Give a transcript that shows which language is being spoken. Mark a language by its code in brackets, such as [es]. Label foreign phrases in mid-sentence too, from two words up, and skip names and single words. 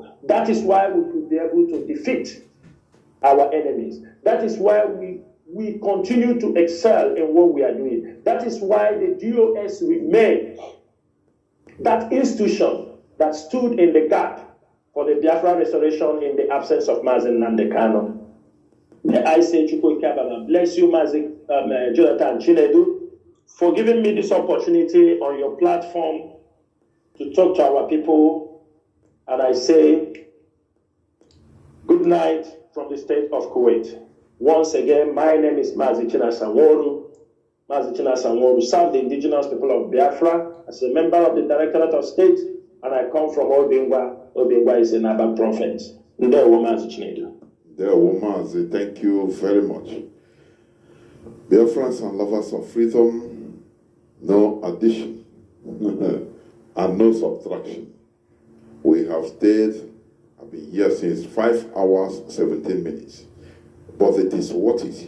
[en] That is why we could be able to defeat our enemies. That is why we continue to excel in what we are doing. That is why the DOS remain that institution that stood in the gap for the Biafra restoration in the absence of Mazi Nnamdi Kanu. May I say, [ig] Chukwu Okike Abịama, [en] bless you, Mazi Jonathan Chinedu, for giving me this opportunity on your platform to talk to our people. And I say, good night from the state of Kuwait. Once again, my name is Mazi Chinasa Nworu. Mazi Chinasa Nworu served the indigenous people of Biafra as a member of the Directorate of State, and I come from Obingwa. Obingwa is a Naba province. [ig] Ndewo Mazi Chinedu. Ndewo Mazi, [en] thank you very much. Biafrans and lovers of freedom, no addition and no subtraction. We have stayed, I've been here since 5 hours, 17 minutes. But it is worth it.